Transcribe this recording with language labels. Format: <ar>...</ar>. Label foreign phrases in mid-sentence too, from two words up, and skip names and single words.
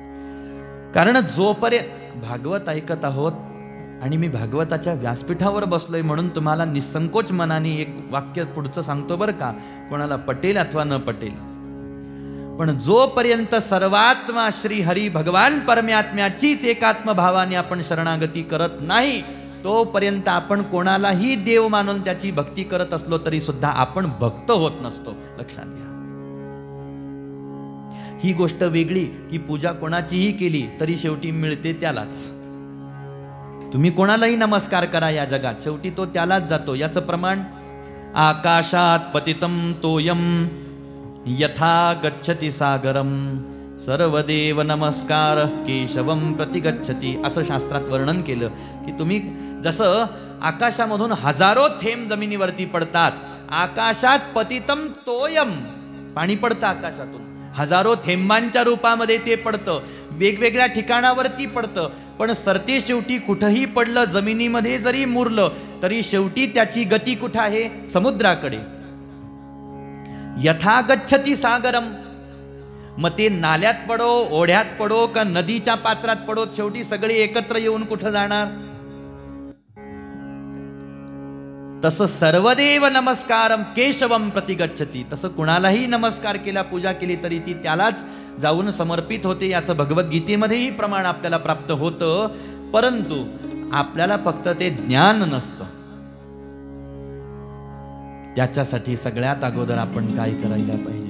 <mr>कारण जोपर्यंत भागवत ऐकत आहोत आणि मी भागवताच्या व्यासपीठावर बसलोय म्हणून तुम्हाला निसंकोच मनाने एक वाक्य पुढचं सांगतो बरं का, कोणाला पटेल अथवा न पटेल, पण जोपर्यंत सर्वात्मा श्री हरी भगवान परमात्म्याचीच एकात्म भावाने आपण शरणागती करत नाही, तोपर्यंत आपण कोणालाही देव मानून त्याची भक्ती करत असलो तरी सुद्धा आपण भक्त होत नसतो. लक्षात घ्या. ही गोष्ट वेगळी की पूजा कोणाचीही केली तरी शेवटी मिळते त्यालाच. तुम्ही कोणालाही नमस्कार करा या जगात, शेवटी तो त्यालाच जातो. याचं प्रमाण</mr> <sa>आकाशात पतितम तोयम यथा गच्छति सागरम सर्वदेव नमस्कार केशवम प्रतिगच्छति,</sa> <mr>असं शास्त्रात वर्णन केलं की तुम्ही जसं आकाशामधून हजारो थेंब जमिनीवरती पडतात,</mr> <sa>आकाशात पतितम तोयम,</sa> <mr>पाणी पडतं आकाशातून, हजारो थेंबांच्या रूपामध्ये ते पडतं, वेगवेगळ्या ठिकाणावरती पडतं, पण सरते शेवटी कुठंही पडलं, जमिनीमध्ये जरी मुरलं तरी शेवटी त्याची गती कुठं आहे? समुद्राकडे.</mr> <sa>यथा गच्छति सागरम,</sa> <mr>मग ते नाल्यात पडो, ओढ्यात पडो का नदीच्या पात्रात पडो, शेवटी सगळे एकत्र येऊन कुठं जाणार?</mr> <sa>तसं सर्वदेव नमस्कारम केशवम प्रतिगच्छति,</sa> <mr>तसं कुणालाही नमस्कार केला, पूजा केली तरी ती त्यालाच जाऊन समर्पित होते. याचं भगवद्गीतेमध्येही प्रमाण आपल्याला प्राप्त होतं, परंतु आपल्याला फक्त ते ज्ञान नसतं. त्याच्यासाठी सगळ्यात अगोदर आपण काय करायला पाहिजे?</mr>